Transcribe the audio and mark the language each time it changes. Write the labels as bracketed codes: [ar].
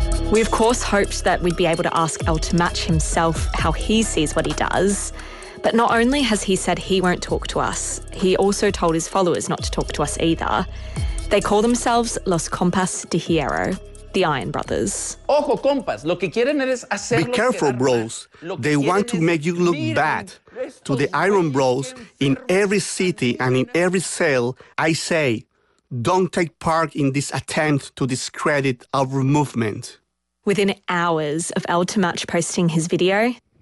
[en] We, of course, hoped that we'd be able to ask El to match himself how he sees what he does. But not only has he said he won't talk to us, he also told his followers not to talk to us either. They call themselves Los Compas de Hierro, the Iron Brothers. [es] Ojo, compas, lo que quieren es hacer. [en] Be careful, bros. They want to make you look bad. To the Iron Bros, in every city and in every cell, I say, don't take part in this attempt to discredit our movement. Within hours of El Temach posting his video.